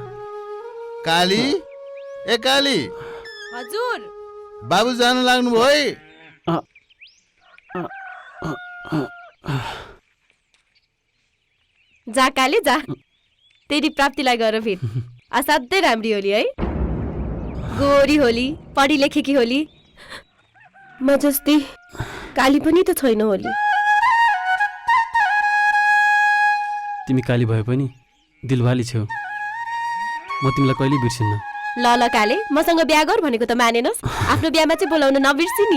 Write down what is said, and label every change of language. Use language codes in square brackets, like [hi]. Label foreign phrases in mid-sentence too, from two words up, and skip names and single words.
[ne] काली, ए काली, हजुर बाबु जान लाग्नु भयो है। जा काले जा, तेरी प्राप्तिलाई गर फिर। असाध्यै राम्री होली है। गोरी होली, पढी लेखेकी होली। म जस्तै काली पनि त छैन होली। तिमी काली भए पनि दिलवाली छेउ। म तिमीलाई कहिले बिर्सिन्न। ल ल काले, मसँग बिहा गर भनेको त मानेनस्। आफ्नो बिहामा चाहिँ बोलाउन नबिर्सि नि।